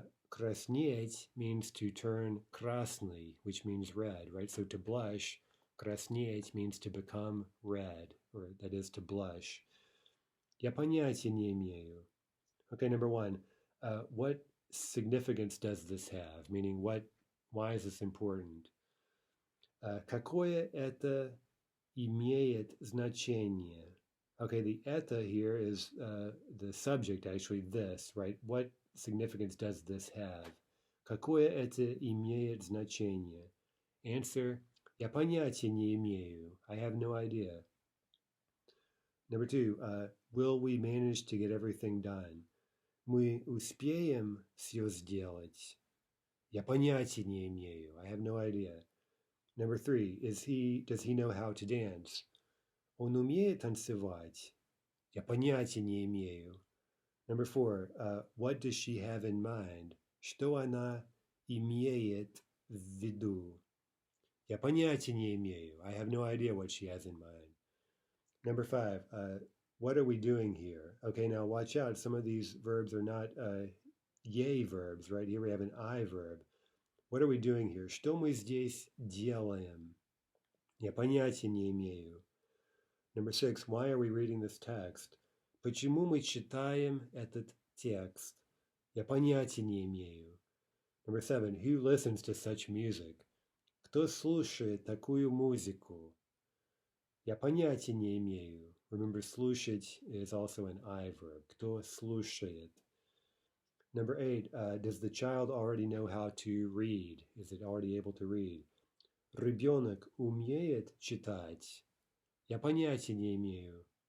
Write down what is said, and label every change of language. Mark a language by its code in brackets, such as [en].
[en] Краснеть means to turn красный, which means red, right? So to blush, краснеть means to become red, or that is to blush. [ru] Я понятия не имею. [en] Okay, number one, what significance does this have? Meaning, why is this important? [ru] Какое это имеет значение? [en] Okay, the это here is the subject, actually, this, right? What significance does this have? [ru] Какое это имеет значение? Answer, я понятия не имею. [en] I have no idea. Number two, will we manage to get everything done? [ru] Мы успеем все сделать? Я понятия не имею. [en] I have no idea. Number three, does he know how to dance? [ru] Он умеет танцевать? Я понятия не имею. [en] Number four, what does she have in mind? [ru] Что она имеет в виду? Я понятия не имею. [en] I have no idea what she has in mind. Number five, what are we doing here? Okay, now watch out. Some of these verbs are not yay verbs, right? Here we have an I verb. What are we doing here? [ru] Что мы здесь делаем? Я понятия не имею. [en] Number six, why are we reading this text? [ru] Почему мы читаем этот текст? Я понятия не имею. [en] Number seven, who listens to such music? [ru] Кто слушает такую музыку? Я понятия не имею. [en] Remember, слушать is also an I verb. [ru] Кто слушает? [en] Number 8, does the child already know how to read? Is it already able to read? [ru] Ребенок умеет читать? Я понятия не имею.